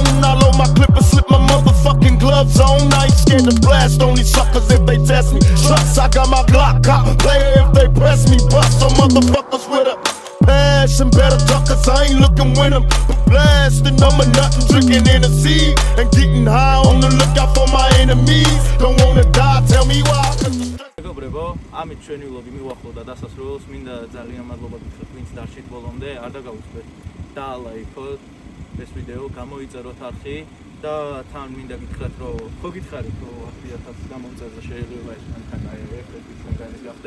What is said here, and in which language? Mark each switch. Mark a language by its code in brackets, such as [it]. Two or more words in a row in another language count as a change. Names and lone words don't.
[en] I load my clip and slip my motherfucking gloves on. I ain't scared to blast on these suckers if they test me. Trust, I got my Glock, cop player if they press me. Bust some motherfuckers with a passion, better duckers. I ain't looking with them. Blasting, I'm a nut and drinking Hennessy and getting high on the lookout for my enemies. Don't wanna die, tell me why. [ka] მეგობრებო, ამით ჩვენი ვლოგი მივახლოვდა დასასრულს. მინდა ძალიან მადლობა გითხრათ, ვინც დარჩით ბოლომდე, არ დაგაუწყდეთ დაალაიქოთ ეს ვიდეო, გამოიწეროთ არხი და თან მინდა გითხრათ, რომ ხო გითხარით, რომ 1000 გამომწერზე შეიძლება ეს მანქანა ერთ-ერთი ჩვენგანის გახდეს.